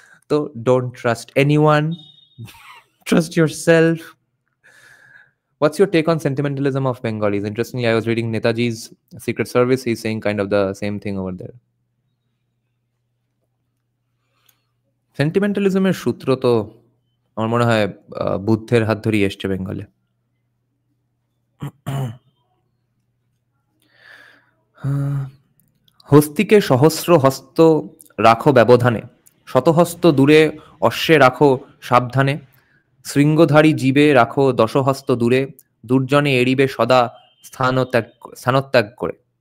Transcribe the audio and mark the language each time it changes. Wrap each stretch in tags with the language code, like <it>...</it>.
<en>তো don't trust anyone, trust yourself. What's your take on sentimentalism of Bengalis? Interestingly, I was reading Netaji's Secret Service. He's saying kind of the same thing over there.</en> <bn>সেন্টিমেন্টালিজমের সূত্র তো আমার মনে হয় বুদ্ধের হাত ধরেই এসছে বেঙ্গলে। হস্তিকে সহস্র হস্ত রাখো ব্যবধানে, শতহস্ত দূরে অশ্বে রাখো সাবধানে, শৃঙ্গধারী জীবে রাখো দশহস্ত দূরে, দুর্জনে এড়িবে সদা স্থানত্যাগ করে।</bn>